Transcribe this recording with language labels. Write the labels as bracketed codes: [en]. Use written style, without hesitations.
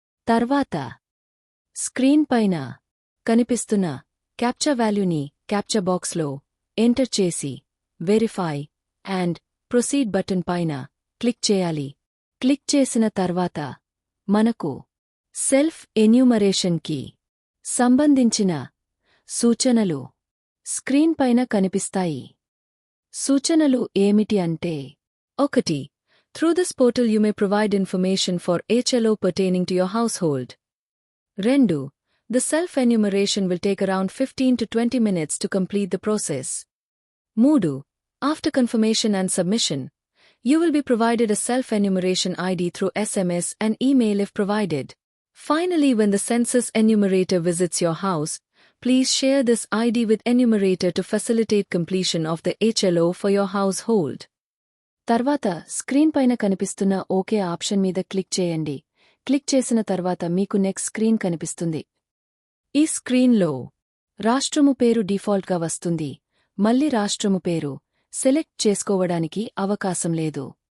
[te] తర్వాత స్క్రీన్ పైన కనిపిస్తున్న క్యాప్చా వాల్యూని క్యాప్చా బాక్స్లో ఎంటర్ చేసి వెరిఫై అండ్ ప్రొసీడ్ బటన్ పైన క్లిక్ చేయాలి. క్లిక్ చేసిన తర్వాత మనకు సెల్ఫ్ ఎన్యూమరేషన్కి సంబంధించిన సూచనలు స్క్రీన్ పైన కనిపిస్తాయి. సూచనలు ఏమిటి అంటే: 1. [en] Through this portal you may provide information for HLO pertaining to your household. 2. The self-enumeration will take around 15 to 20 minutes to complete the process. 3. After confirmation and submission, You will be provided a self-enumeration ID through SMS and email if provided. Finally, when the census enumerator visits your house, please share this ID with enumerator to facilitate completion of the HLO for your household. [te] తర్వాత screen పైన కనిపిస్తున్న okay option మీద click చేయండి. Click చేసిన తర్వాత మీకు next screen కనిపిస్తుంది. ఈ స్క్రీన్లో రాష్ట్రము పేరు డిఫాల్ట్గా వస్తుంది. మళ్ళీ రాష్ట్రము పేరు సెలెక్ట్ చేసుకోవడానికి అవకాశం లేదు.